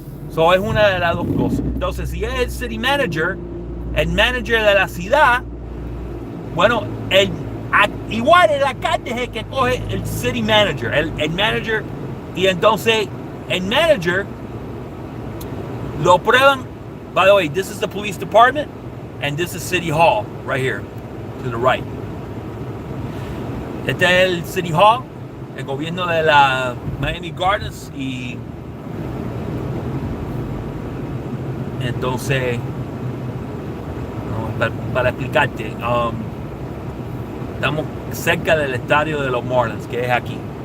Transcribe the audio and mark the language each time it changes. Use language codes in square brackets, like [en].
[es] So es una de las dos cosas. Entonces, si es el city manager, el manager de la ciudad, bueno, igual el alcalde es el que coge el city manager, el manager, y entonces el manager lo prueban. [en] By the way, this is the police department and this is City Hall right here to the right. [es] Este es el City Hall, el gobierno de la Miami Gardens, y entonces, para explicarte, estamos cerca del estadio de los Marlins, que es aquí.